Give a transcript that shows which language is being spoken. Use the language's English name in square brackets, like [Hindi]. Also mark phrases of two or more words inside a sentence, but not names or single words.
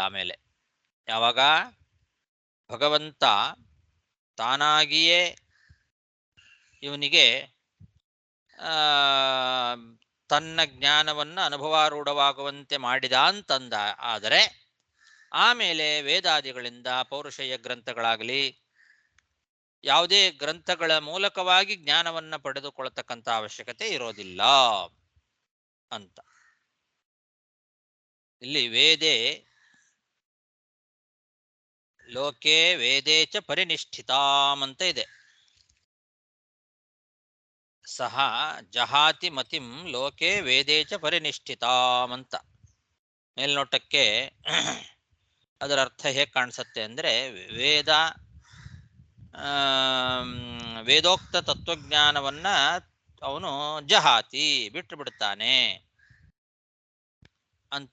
[Kannada] ಆಮೇಲೆ ಯಾವಾಗ ಭಗವಂತ ತಾನಾಗಿಯೇ ಇವನಿಗೆ ತನ್ನ ಜ್ಞಾನವನ್ನು ಅನುಭವಾರೂಢವಾಗುವಂತೆ ಮಾಡಿದ ಅಂತಂದ ಆದರೆ ಆಮೇಲೆ ವೇದಾದಿಗಳಿಂದ, ಪೌರುಷೇಯ ಗ್ರಂಥಗಳಾಗಲಿ, ಯಾವುದೇ ಗ್ರಂಥಗಳ ಮೂಲಕವಾಗಿ ಜ್ಞಾನವನ್ನು ಪಡೆದುಕೊಳ್ಳತಕ್ಕಂಥ ಅವಶ್ಯಕತೆ ಇರೋದಿಲ್ಲ ಅಂತ. ಇಲ್ಲಿ [Sanskrit] ವೇದೇ ಲೋಕೆ ವೇದೇ ಚ ಪರಿನಿಷ್ಠಿತಾಂ [Kannada] ಅಂತ ಇದೆ. [Sanskrit] ಸಹ ಜಹಾತಿ ಮತಿಂ ಲೋಕೆ ವೇದೇ ಚ ಪರಿನಿಷ್ಠಿತಾಂ [Kannada] ಅಂತ. ಮೇಲ್ನೋಟಕ್ಕೆ ಅದರ ಅರ್ಥ ಹೇಗೆ ಕಾಣಿಸುತ್ತೆ ಅಂದರೆ, ವೇದೋಕ್ತ ತತ್ವಜ್ಞಾನವನ್ನ ಅವನು ಜಹಾತಿ ಬಿಟ್ಟು ಬಿಡ್ತಾನೆ ಅಂತ.